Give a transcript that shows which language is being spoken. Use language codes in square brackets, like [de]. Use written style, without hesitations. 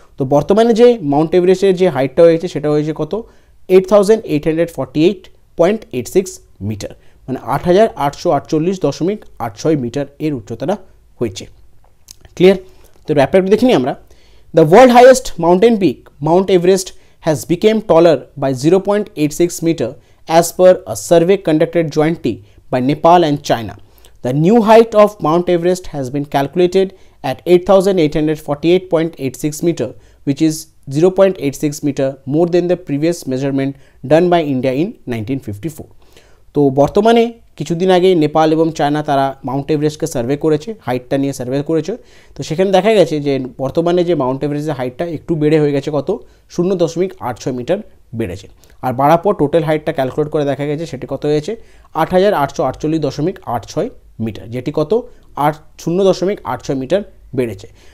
[bn] তো বর্তমানে যে মাউন্ট এভারেস্টের যে হাইটটা হয়েছে সেটা হয়েছে কত, 8848.86 মিটার, মানে 8848.86 মিটার এর উচ্চতাটা হয়েছে। ক্লিয়ার? তো ব্যাপারটা দেখে নিই আমরা। [en] The world highest mountain peak Mount Everest has become taller by 0.86 metre as per a survey conducted jointly by Nepal and China. The new height of Mount Everest has been calculated at 8848.86 meter, which is 0.86 meter more than the previous measurement done by India in 1954. [bn] তো বর্তমানে কিছুদিন আগে নেপাল এবং China তারা Mount এভারেস্টকে survey করেছে, হাইটটা নিয়ে survey করেছে। তো সেখানে দেখা গেছে যে বর্তমানে যে মাউন্ট এভারেস্টের হাইটটা একটু বেড়ে হয়ে গেছে কত, 0.86 মিটার বেড়েছে। আর বাড়ার পর টোটাল হাইটটা ক্যালকুলেট করে দেখা গেছে সেটি কত হয়েছে 8848.86 মিটার, যেটি কত 0.86 মিটার বেড়েছে।